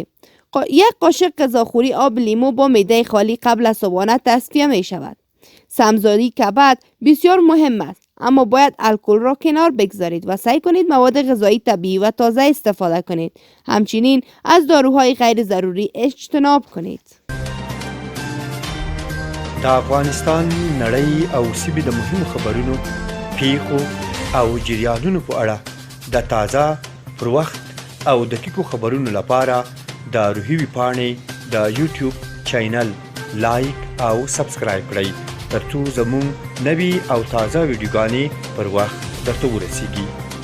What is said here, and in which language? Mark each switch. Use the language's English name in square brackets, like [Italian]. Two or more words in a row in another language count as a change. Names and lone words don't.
[Persian] یک قاشق غذاخوری آب لیمو با معده خالی قبل از صبحانه تصفیه می شود. سمزاری کبد بسیار مهم است، اما باید الکل را کنار بگذارید و سعی کنید مواد غذایی طبیعی و تازه استفاده کنید. همچنین از داروهای غیر ضروری اجتناب کنید. [Pashto] د افغانستان نړۍ او سیمې د مهمو خبرونو، پیښو او جریانونو په اړه د تازه، پر وخت او دقیقو خبرونو لپاره د روحي ویبپاڼې د یوټیوب چینل لایک او سبسکرایب کړئ ترڅو زموږ نوي او تازه ویډیوګانې پر وخت درته ورسیږي.